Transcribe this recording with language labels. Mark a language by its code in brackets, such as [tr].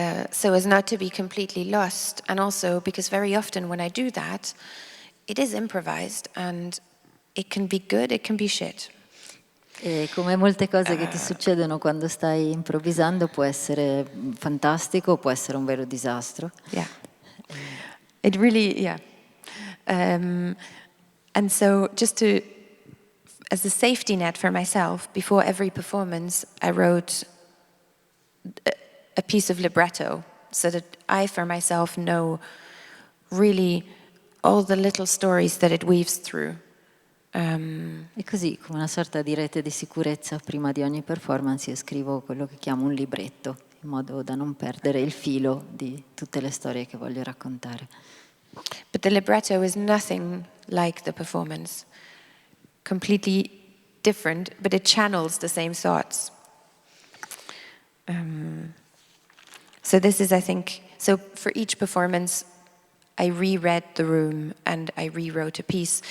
[en] So as not to be completely lost, and also because very often when I do that, it is improvised, and it can be good, it can be shit. [it] E come molte cose che ti succedono quando stai improvvisando, può essere fantastico, può essere un vero disastro. [en] Yeah. It really, yeah. And so just to, as a safety net for myself, before every performance, I wrote a piece of libretto so that I, for myself, know really all the little stories that it weaves through. [it] E così, come una sorta di rete di sicurezza, prima di ogni performance io scrivo quello che chiamo un libretto, in modo da non perdere il filo di tutte le storie che voglio raccontare. [en] But the libretto is nothing like the performance. Completely different, but it channels the same thoughts. So this is, I think, so for each performance, I reread the room and I rewrote a piece.